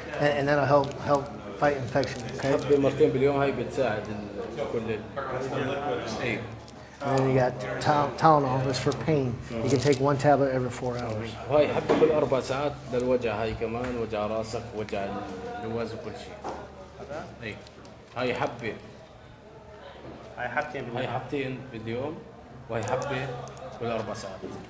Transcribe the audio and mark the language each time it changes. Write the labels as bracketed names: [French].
[English] And that'll help fight infection. Okay. [Arabic] حبة مرتين باليوم هاي بتساعد كل إيه. [English] And then you got Tylenol, that's for pain. You can take 1 tablet every 4 hours. [Arabic] وهاي حبة كل 4 ساعات للوجع، هاي كمان وجع راسك وجع اللواز وكل شيء. إيه. هاي حبة. هاي حبتين باليوم وهي حبة كل 4 ساعات.